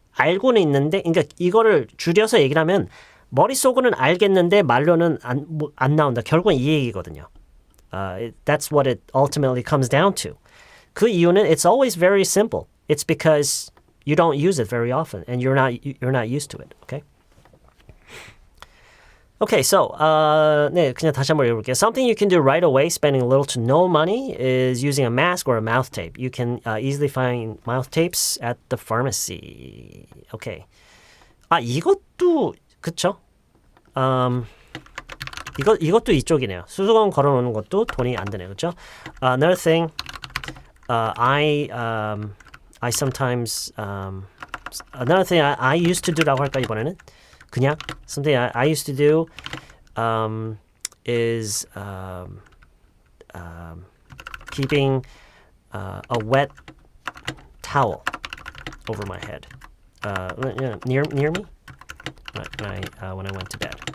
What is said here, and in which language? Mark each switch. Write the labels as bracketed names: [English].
[Korean] 알고는 있는데, 그러니까 이거를 줄여서 얘기를 하면 머릿속으로는 알겠는데 말로는 안 나온다. 결국은 이 얘기거든요. [English] That's what it ultimately comes down to. [Korean] 그 이유는 [English] it's always very simple. It's because you don't use it very often and you're not used to it. Okay? Okay, so [Korean] 네, 그냥 다시 한번 읽어볼게요. [English] Something you can do right away, spending little to no money, is using a mask or a mouth tape. You can easily find mouth tapes at the pharmacy. [Korean] Okay. 이것도 그쵸? 이것도 이쪽이네요. 수수건 걸어놓는 것도 돈이 안 드네요, 그렇죠? [English] Another thing, I sometimes another thing I used to do [Korean] 라고 할까 이번에는? [English] 그냥 something I used to do is keeping a wet towel over my head near me when I went to bed.